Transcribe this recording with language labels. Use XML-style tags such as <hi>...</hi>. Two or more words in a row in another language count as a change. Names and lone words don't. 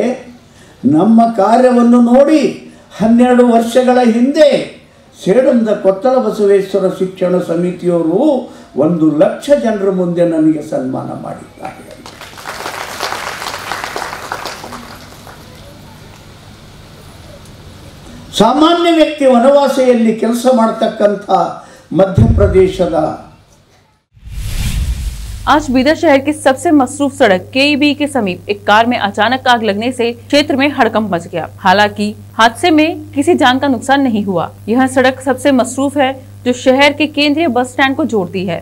<kn>ನಮ್ಮ ಕಾರ್ಯವನ್ನು ನೋಡಿ 12 ವರ್ಷಗಳ ಹಿಂದೆ ಸೇಡಂದ ಕೊತ್ತಲ ಬಸವೇಶ್ವರ ಶಿಕ್ಷಣ ಸಮಿತಿಯವರು 1 ಲಕ್ಷ ಜನರ ಮುಂದೆ ನನಗೆ ಸನ್ಮಾನ ಮಾಡಿದ್ದಾರೆ. ಸಾಮಾನ್ಯ ವ್ಯಕ್ತಿ ವನವಾಸಿಯಲ್ಲಿ ಕೆಲಸ ಮಾಡತಕ್ಕಂಥ ಮಧ್ಯಪ್ರದೇಶದ</kn> <hi>आज बीदर शहर की सबसे मसरूफ सड़क केईबी के समीप एक कार में अचानक आग लगने से क्षेत्र में हड़कंप मच गया। हालांकि हादसे में किसी जान का नुकसान नहीं हुआ। यह सड़क सबसे मसरूफ है जो शहर के केंद्रीय बस स्टैंड को जोड़ती है।</hi>